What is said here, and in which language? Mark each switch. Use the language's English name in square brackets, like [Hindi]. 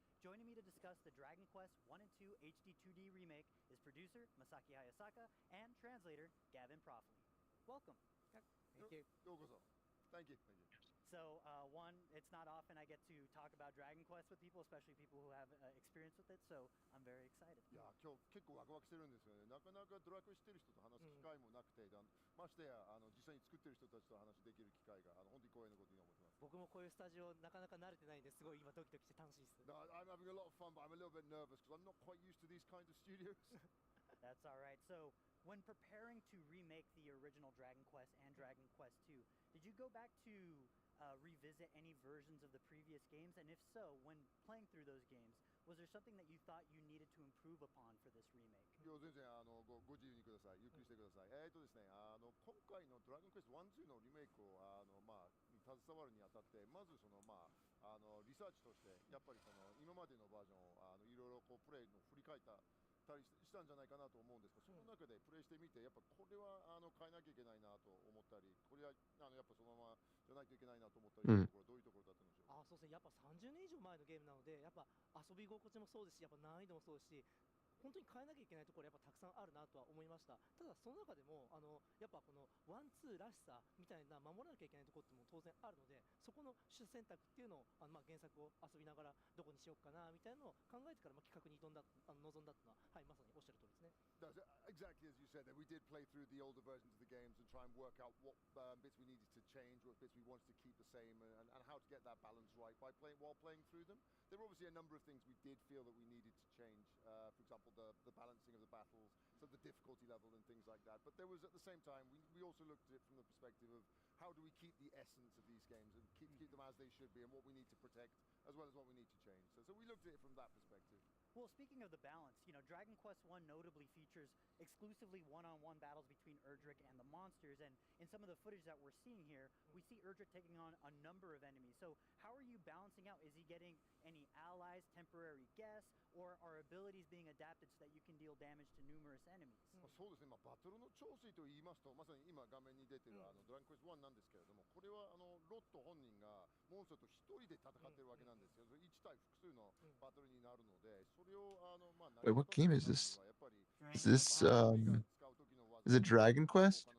[English] Joining me to discuss the Dragon Quest 1 and 2 HD 2D remake is producer Masaki Hayasaka and translator Gavin Profley. Welcome. Thank you. Thank you. So, one, it's not often I get to talk about Dragon Quest with people, especially people who have experience with it, so I'm very excited. [Japanese] いや、今日結構ワクワクしてるんですよね。なかなかドラクエしてる人と話す機会もなくて、ましてや実際に作ってる人たちと話できる機会が本当に光栄なことに思ってます。僕もこういうスタジオなかなか慣れてないんですごい今ドキドキして楽しいです。 [English] I'm having a lot of fun, but I'm a little bit nervous because I'm not quite used to these kind of studios. That's all right. So, when preparing to remake the original Dragon Quest and Dragon Quest 2, did you go back to revisit any versions of the previous games? And if so, when playing through those games, was there something that you thought you needed to improve upon for this remake? [Japanese] いや、全然ご自由にください。ゆっくりしてください。ですね、今回のドラゴンクエスト1、2のリメイクをに携わるにあたって、まずリサーチとしてやっぱり今までのバージョンをいろいろこうプレイの振り返ったりしたんじゃないかなと思うんですが、その中でプレイしてみてやっぱこれは変えなきゃいけないなと思ったり、これはやっぱそのままじゃないといけないなと思ったりするところはどういうところだったんでしょう。そうですね。やっぱ30年以上前のゲームなので、やっぱ遊び心地もそうですし、やっぱ難易度もそうですし、本当に変えなきゃいけないところやっぱたくさんあるなとは思いました。ただその中でもやっぱこのワンツーらしさみたいな守らなきゃいけないところっても当然あるので、そこの主選択っていうのを原作を遊びながらどこにしようかなみたいなのを考えてから企画に臨んだっていうのは、はい、まさにおっしゃる通りですね。 [English] Exactly as you said, we did play through the older versions of the games and try and work out what bits we needed to change, what bits we wanted to keep the same, and how to get that balance right while playing through them. There were obviously a number of things we did feel that we needed to change. For example, the balancing of the battles, so the difficulty level and things like that. But there was, at the same time, we also looked at it from the perspective of how do we keep the essence of these games and keep them as they should be, and what we need to protect as well as what we need to change. So we looked at it from that perspective. Well, speaking of the balance, Dragon Quest I notably features exclusively one-on-one battles between Erdrick and the monsters, and in some of the footage that we're seeing here, we see Erdrick taking on a number of enemies. So how are you balancing out? Is he getting any allies, temporary guests, or are abilities being adapted so that you can deal damage to numerous enemies? [Japanese] そうですね、バトルの調整と言いますと、まさに今画面に出てるドラゴンクエスト1なんですけれども、これはロット本人がモンスターと一人で戦ってるわけなんですよ。 1対複数のバトルになるので、それを [English] Wait, what game is this? Is this is it Dragon Quest?